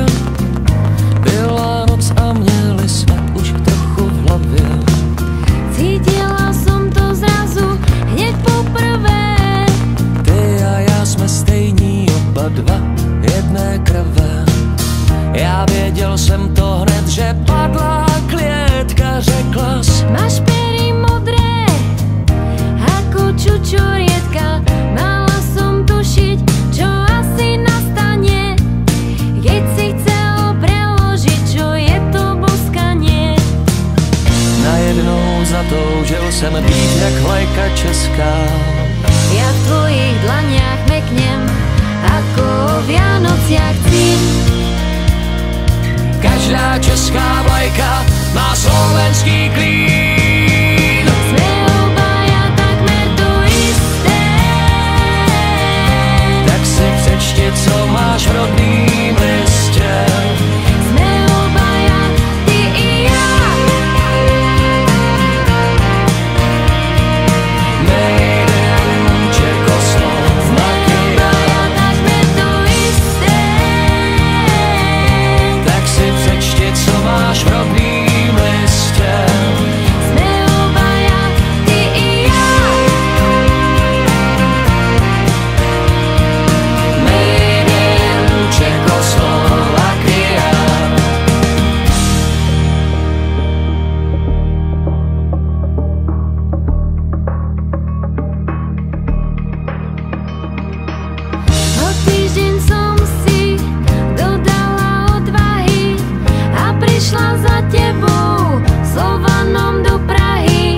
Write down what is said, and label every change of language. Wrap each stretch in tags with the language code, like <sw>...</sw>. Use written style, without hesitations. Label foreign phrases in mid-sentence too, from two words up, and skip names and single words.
<cs>Byla noc a měli jsme už trochu v hlavě.</cs> <sk>Cítila som to zrazu hneď poprvé.</sk> <cs>Ty a já jsme stejní, oba dva jedné krve. Já věděl jsem to hned, že padla klietka, řeklas:</cs> <sk>Máš pery modré ako čučorietka. Mala som tušiť, čo asi nastane, keď si chcel preložiť, čo je to boskanie.</sk> <cs>Najednou zatoužil jsem být jak vlajka česká.</cs> <sk>Ja v tvojich dlaniach meknem ako o Vianociach cín.</sk> <cs>Každá česká vlajka má slovenský klín.</cs> <sk>Sme obaja takmer to isté.</sk> <cs>Tak si přečti, co máš v rodným listě.</cs> <sk>Sme obaja, ty i ja.</sk> <en>Made in Čekoslovakia.</en> <sk>Sme obaja takmer to isté.</sk> <cs>Tak si přečti, co máš v rodným listě.</cs> <sk>Sme obaja, ty i ja.</sk> <en>Made in Čekoslovakia.</en> <sk>O týždeň som si dodala odvahy a prišla za tebou Slovanom do Prahy.</sk>